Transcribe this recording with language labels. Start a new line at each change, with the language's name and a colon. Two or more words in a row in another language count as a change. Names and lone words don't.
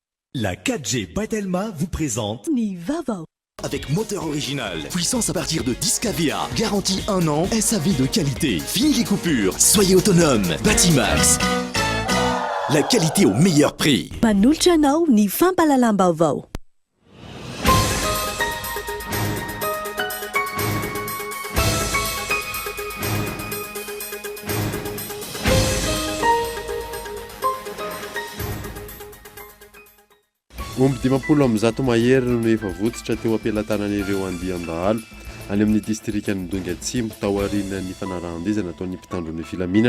French: La 4G Batelma vous présente Ni Vava. Avec moteur original, puissance à partir de 10 kVA, garantie 1 an, SAV de qualité, fini les coupures, soyez autonome, Batimax. La qualité au meilleur prix.
Malagasy: Panultra anao ny fampalalam-baovao. Omby 50 mahery no efa votsitra teo ampelantanan'ireo andian-dahalo any amin'ny distrikan'ny Donga Atsimo tao aorian'ny fanarahandezana nataon'ny mpitandron'ny filaminana.